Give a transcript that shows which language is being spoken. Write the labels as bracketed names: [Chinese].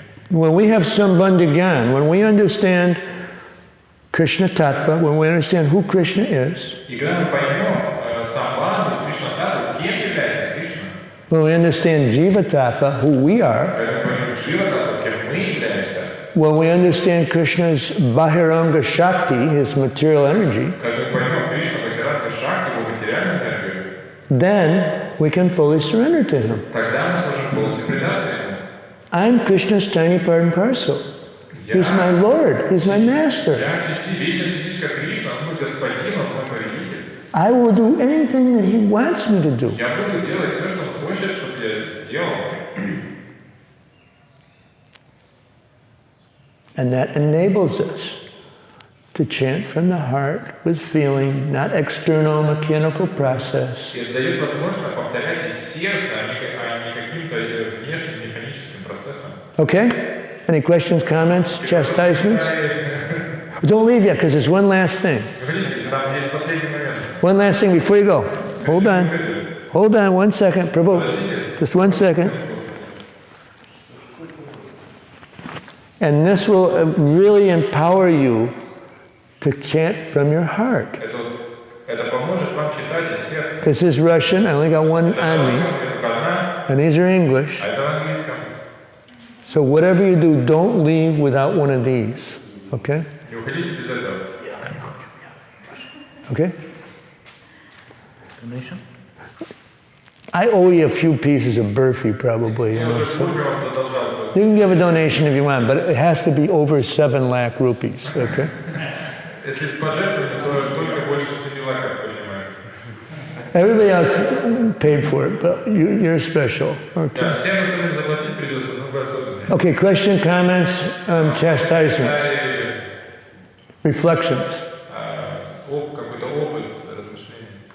[English] When we have Sambandha Gyan, when we understand Krishna Tattva, when we understand who Krishna is, [Russian] И когда мы поймем Самбаду, Кришна Тату, кем является Кришна, [English] when we understand Jiva Tattva, who we are, [Russian] когда мы поймем Джива Тату, кем мы являемся, [English] when we understand Krishna's Bahiranga Shakti, his material energy, [Russian] когда мы поймем Кришну Бахиранга Шакти, его материальную энергию, [English] then we can fully surrender to him. [Russian] тогда мы сможем полностью предаться ему. [English] I'm Krishna's tiny part and parcel. He's my Lord. He's my master. [Russian] Я вечная частичка Кришны, он мой господин, он мой повелитель. [English] I will do anything that he wants me to do. [Russian] Я буду делать все, что он хочет, чтобы я сделал. [English] And that enables us to chant from the heart with feeling, not external mechanical process. [Russian] И это дает возможность повторять из сердца, а не каким-то внешним механическим процессом. [English] Okay? Any questions, comments, chastisements? Don't leave yet, because there's one last thing. [Russian] Там есть последний момент. [English] One last thing before you go. Hold on. Hold on 1 second, Prabhu. Just 1 second. And this will really empower you to chant from your heart. [Russian] Это поможет вам читать из сердца. [English] This is Russian. I only got one on me. And these are English. [Russian] А это в английском. [English] So whatever you do, don't leave without one of these. Okay? [Russian] Не уходите без этого. [English] Okay? Donation? I owe you a few pieces of burfi, probably. You know, so you can give a donation if you want, but it has to be over 7 lakh rupees. Okay? [Russian] Если пожертвовать, то только больше 7 лаков принимается. [English] Everybody else paid for it, but you're special. Okay. [Russian] Всем остальным заплатить придется, но вы особенные. [English] Okay, question, comments, chastisements, reflections. [Russian] Какой-то опыт размышлений.